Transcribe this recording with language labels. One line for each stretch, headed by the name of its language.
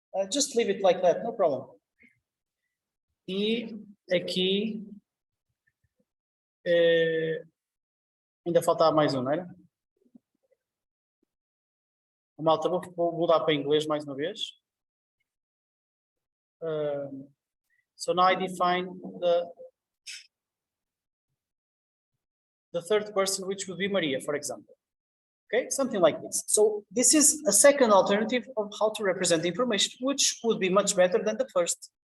English: Just leave it like that, no problem.
Portuguese: E aqui ainda faltava mais um, não era? Malta, vou mudar para inglês mais uma vez.
English: So now I define the third person, which would be Maria, for example. Okay, something like this. So this is a second alternative of how to represent the information, which would be much better than the first.